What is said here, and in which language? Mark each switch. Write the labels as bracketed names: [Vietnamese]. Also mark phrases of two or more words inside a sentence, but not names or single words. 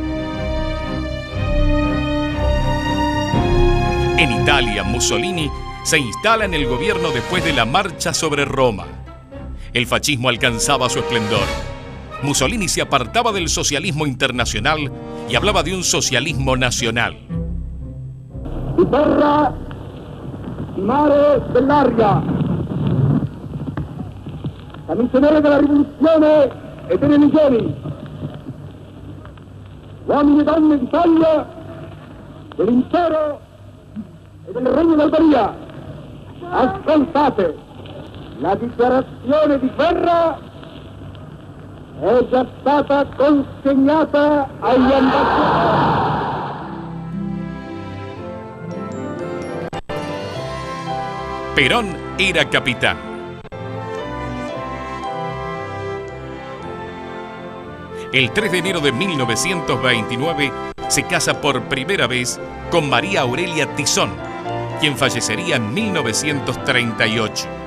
[Spanish] En Italia, Mussolini se instala en el gobierno después de la marcha sobre Roma. El fascismo alcanzaba su esplendor. Mussolini se apartaba del socialismo internacional y hablaba de un socialismo nacional. [Italian] Di terra, di mare, dell'aria. Camicioneri della rivoluzione e delle legioni, uomini e donne d'Italia, dell'intero e del Regno d'Albania, ascoltate, la dichiarazione di guerra è già stata consegnata agli ambasciatori. [Spanish] Perón era capitán. El 3 de enero de 1929 se casa por primera vez con María Aurelia Tizón, quien fallecería en 1938.